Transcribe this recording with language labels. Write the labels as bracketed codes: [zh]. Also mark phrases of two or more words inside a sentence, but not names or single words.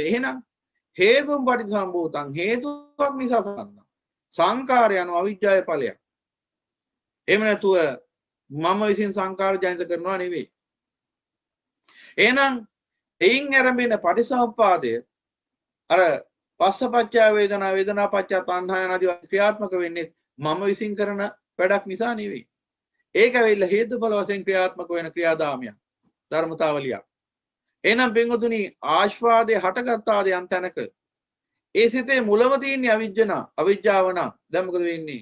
[si] එහෙනම් [pi] හේතුම් පටිච්ච සම්භූතං [si] හේතුවක් නිසා සම්බන්ධ. සංකාරය යන අවිජ්ජාවේ ඵලයක්. එහෙම නැතුව මම විසින් සංකාර ජනිත කරනවා නෙවෙයි. එහෙනම් එයින් ආරම්භන පටිසමුප්පාදය අර [pi] පස්සපච්චය වේදනා වේදනා පච්චය තණ්හා [si] යන ආදී ක්‍රියාත්මක වෙන්නේ මම විසින් කරන වැඩක් නිසා නෙවෙයි. ඒක වෙilla හේතුඵල වශයෙන් ක්‍රියාත්මක වෙන ක්‍රියාදාමයක් ධර්මතාවලියක්. එහෙනම් පින්වතුනි ආස්වාදයේ හටගත්තාද යම් තැනක ඒ සිතේ මුලම තියෙන අවිජ්ජාව නම් දැන් මොකද වෙන්නේ?